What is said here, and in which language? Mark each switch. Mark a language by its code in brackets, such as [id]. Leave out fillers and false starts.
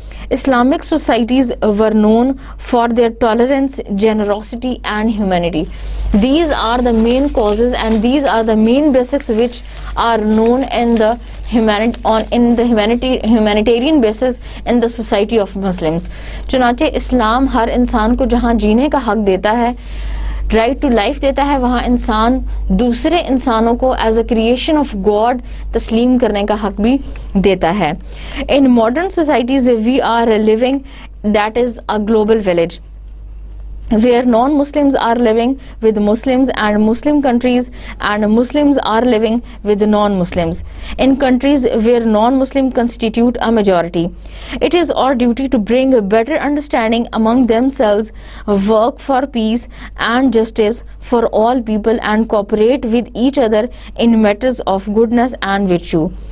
[en] Islamic societies were known for their tolerance, generosity and humanity. These are the main causes and these are the main basics which are known in the humanitarian basis in the society of Muslims. [ur] چنانچہ اسلام ہر انسان کو جہاں جینے کا حق دیتا ہے, [en] right to life [ur] دیتا ہے, وہاں انسان دوسرے انسانوں کو [en] as a creation of God [ur] تسلیم کرنے کا حق بھی دیتا ہے. [en] In modern societies we are living that is a global village where non-Muslims are living with Muslims and Muslim countries and Muslims are living with non-Muslims. In countries where non-Muslim constitute a majority, it is our duty to bring a better understanding among themselves, work for peace and justice for all people and cooperate with each other in matters of goodness and virtue.